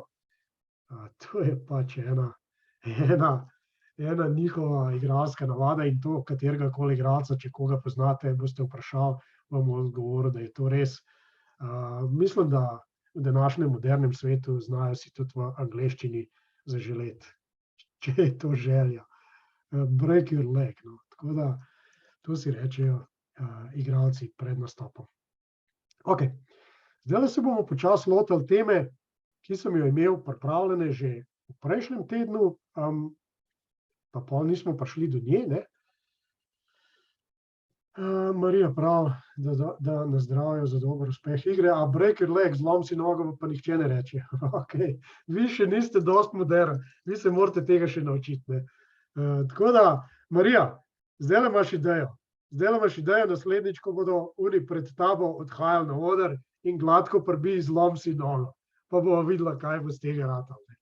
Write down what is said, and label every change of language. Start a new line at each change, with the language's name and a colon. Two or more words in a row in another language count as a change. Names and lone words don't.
Slovenian: To je pač ena njihova igralska navada in to, katerega koli igralca, če koga poznate, boste vprašali, vam bo odgovoril, da je to res. Mislim, da v današnjem modernem svetu znajo si tudi v angleščini zaželeti, če je to želja.
English: Break your leg. No.
Slovenian: Tako da to si rečejo igralci pred nastopom. Ok, zdaj se bomo počasi lotili teme, ki sem jo imel pripravljene že v prejšnjem tednu, pa pol nismo prišli do nje, ne? Marija pravi, da nas zdravijo za dober uspeh igre,
English: a break your leg,
Slovenian: zlom si nogo, pa nihče ne reče. Ok, vi še niste dosti moderni, vi se morate tega še naučiti, ne? Tako da, Marija, zdajle imaš idejo, naslednjič, ko bodo oni pred tabo odhajali na oder in gladko prbi zlom si nogo, pa bomo videla, kaj bo z tega ratalo.